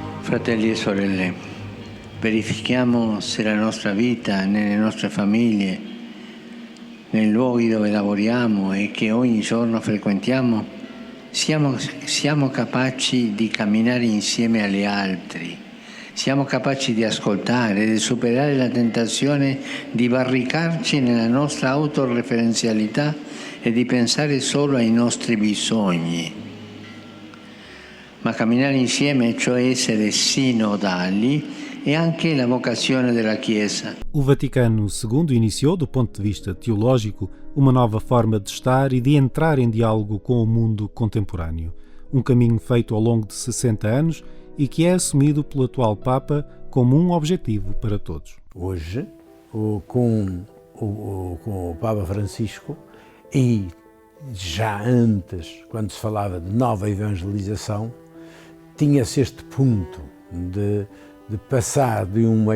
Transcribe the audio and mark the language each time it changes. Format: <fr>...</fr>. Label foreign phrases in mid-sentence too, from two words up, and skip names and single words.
<it>Fratelli e sorelle, verifichiamo se la nostra vita nelle nostre famiglie, nei luoghi dove lavoriamo e che ogni giorno frequentiamo, siamo capaci di camminare insieme agli altri, siamo capaci di ascoltare, di superare la tentazione di barricarci nella nostra autoreferenzialità e di pensare solo ai nostri bisogni. Ma camminare insieme, cioè essere sinodali, è anche la vocazione della Chiesa.</it> <pt>O Vaticano II iniciou, do ponto de vista teológico, uma nova forma de estar e de entrar em diálogo com o mundo contemporâneo. Um caminho feito ao longo de 60 anos e que é assumido pelo atual Papa como um objetivo para todos. Hoje, com o Papa Francisco, e já antes, quando se falava de nova evangelização, tinha-se este ponto de passar de uma</pt>